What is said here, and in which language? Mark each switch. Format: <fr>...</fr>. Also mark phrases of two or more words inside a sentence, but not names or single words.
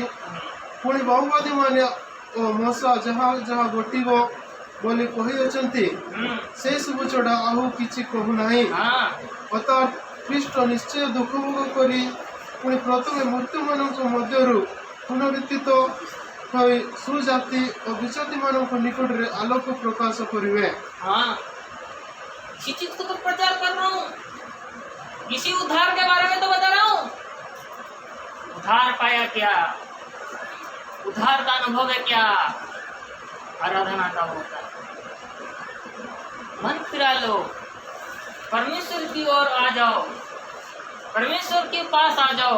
<or>ପୁଣି ମାଓବାଦୀମାନେ ଓ ମଶା ଯାହା ଯାହା ଘଟିବ ବୋଲି କହିଅଛନ୍ତି ସେସବୁ ଛଡ଼ା ଆଉ କିଛି କହୁନାହିଁ।</or> <hi>हाँ</hi> <or>ଅର୍ଥାତ୍ ଖ୍ରୀଷ୍ଟ ନିଶ୍ଚୟ ଦୁଃଖ ଭୋଗ କରି ପୁଣି ପ୍ରଥମେ ମୃତ୍ୟୁମାନଙ୍କ ମଧ୍ୟରୁ ପୁନରୁତ୍ଥିତ ହୋଇ ସୁଜାତି ଓ ବିଜାତିମାନଙ୍କ ନିକଟରେ ଆଲୋକ ପ୍ରକାଶ କରିବେ।</or> <hi>हाँ इसी चीज को तो प्रचार कर रहा हूँ, इसी उद्धार के बारे में तो बता रहा हूँ। उद्धार पाया क्या, उद्धार का अनुभव है क्या, आराधना का होता है। मन फिरा लो, परमेश्वर की ओर आ जाओ, परमेश्वर के पास आ जाओ।</hi>